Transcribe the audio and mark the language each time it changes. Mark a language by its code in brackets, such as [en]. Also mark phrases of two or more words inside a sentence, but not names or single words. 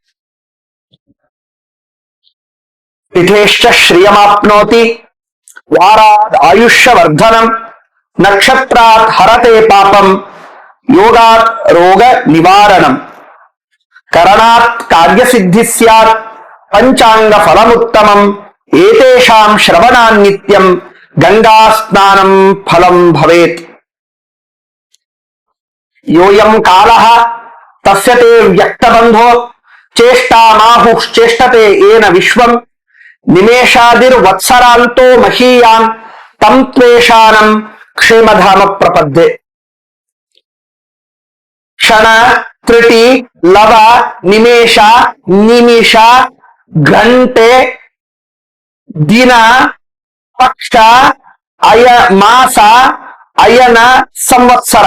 [sa] ತಿಥೇಶ್ಚ ಶ್ರಿಯಮಾಪ್ನೋತಿ ವಾರಾದ್ ಆಯುಷ್ಯವರ್ಧನಂ ನಕ್ಷತ್ರಾತ್ ಹರತೆ ಪಾಪಂ ಯೋಗಾತ್ ರೋಗ ನಿವಾರಣಂ ಕರಣಾತ್ ಕಾರ್ಯಸಿದ್ಧಿ ಸ್ಯಾತ್ ಪಂಚಾಂಗ ಫಲಮುತ್ತಮಂ ಏತೇಷಾಂ ಶ್ರವಣಾನ್ ನಿತ್ಯಂ ಗಂಗಾ ಸ್ನಾನಂ ಫಲಂ ಭವೇತ್. ಯೋಯಂ ಕಾಲಃ ತಸ್ಯತೆ ವ್ಯಕ್ತಬಂಧೋ ಚೇಷ್ಟಾಮಾಹುಶ್ಚೇಷ್ಟತೆ ಏನ ವಿಶ್ವಂ ನಿಮೇಷಾದಿರ್ವತ್ಸರಾಂತೋ ಮಹೀಯಾನ್ ತಂ ತ್ವೇಷಾನಂ ಕ್ಷೇಮಧಾಮ ಪ್ರಪದ್ಯೆ. [kn] ಕ್ಷಣ, ತ್ರಿಟಿ, ಲವ, ನಿಮೇಷ, ನಿಮಿಷ, ಗಂಟೆ, ದಿನ, ಪಕ್ಷ, ಮಾಸ, ಅಯನ, ಸಂವತ್ಸರ.